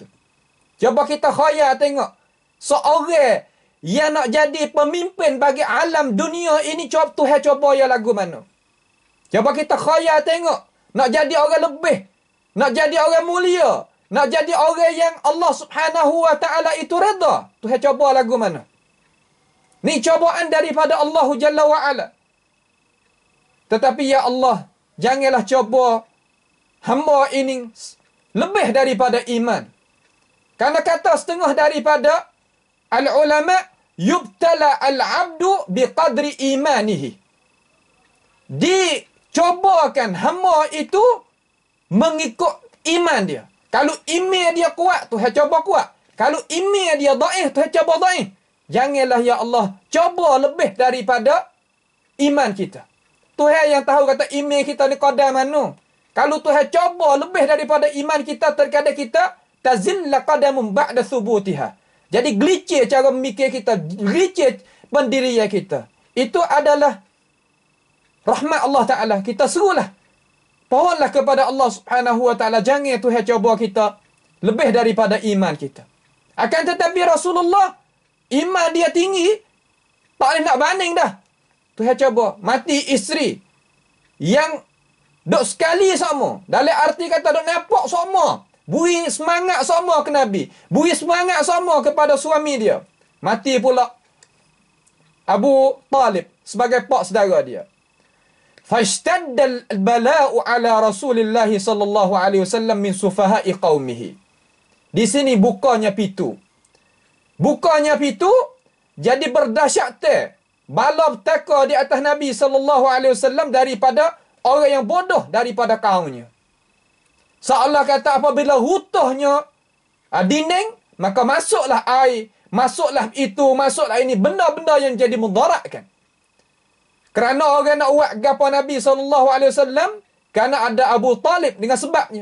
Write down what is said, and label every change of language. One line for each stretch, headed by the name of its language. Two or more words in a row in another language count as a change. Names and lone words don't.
Malay: Cuba kita khayal tengok. Seorang yang nak jadi pemimpin bagi alam dunia ini, Tuhan cuba ya lagu mana. Cuba kita khayal tengok. Nak jadi orang lebih. Nak jadi orang mulia. Nak jadi orang yang Allah
Arabic: سبحانه وتعالى
Malay: itu redha. Tuhan cuba lagu mana? Ni cobaan daripada Allah
Arabic: جل وعلا.
Malay: Tetapi ya Allah, janganlah coba hamba ini lebih daripada iman. Karena kata setengah daripada al-ulama,
Arabic: يبتلى العبد بقدر إيمانه.
Malay: Dicobakan hamba itu mengikut iman dia. Kalau iman dia kuat, Tuhan coba kuat. Kalau iman dia dhaif, Tuhan coba dhaif. Janganlah ya Allah coba lebih daripada iman kita. Tuhan yang tahu kata iman kita ni qadar mana. Kalau Tuhan coba lebih daripada iman kita, terkadang kita
Arabic: تزل قدم بعد ثبوتها.
Malay: Jadi gelicir cara memikir kita, gelicir pendirian kita. Itu adalah rahmat Allah Ta'ala. Kita serulah. Pohonlah kepada Allah
Arabic: سبحانه وتعالى.
Malay: Jangan Tuhan coba kita lebih daripada iman kita. Akan tetapi Rasulullah, iman dia tinggi, tak boleh nak banding dah. Tuhan coba mati isteri yang duk sekali sama. Dalam arti kata duk nampak sama. Beri semangat sama ke Nabi. Beri semangat sama kepada suami dia. Mati pula Abu Talib sebagai pak saudara dia.
Arabic: فاشتد البلاء على رسول الله صلى الله عليه وسلم من سفهاء قومه.
Malay: Di sini bukanya pintu. Bukanya pintu, jadi berdahsyat bala petaka di atas Nabi
Arabic: صلى الله عليه وسلم
Malay: daripada orang yang bodoh daripada kaumnya. Seolah kata apabila rutuhnya dinding, maka masuklah air, masuklah itu, masuklah ini, benda-benda yang jadi mudaratkan. Kerana orang nak buat gapo Nabi SAW, kerana ada Abu Talib dengan sebabnya.